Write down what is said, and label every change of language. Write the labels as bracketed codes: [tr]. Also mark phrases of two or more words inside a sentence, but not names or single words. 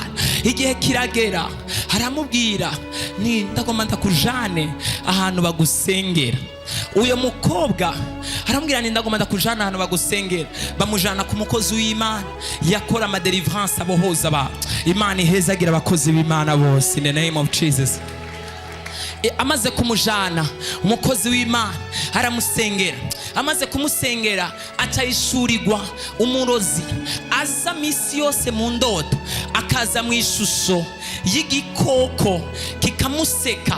[rn] Igihe kiragera haramubwira ni ndagomba ndakujane ahantu bagusengera. Uyo mukobwa aramubwira ni ndagomba ndakujana ahantu bagusengera. Bamujana ku mukozi w'Imana yakora ama deliverance abohoza ba. Imana ihezagira abakozi b'Imana bose [en] in the name of Jesus. [rn] Amaze kumujana umukozi w'Imana aramusengera. Amaze kumusengera acayishurirwa umurozi aza misi yose mu ndoto, akaza mu ishusho y'igikoko kikamuseka.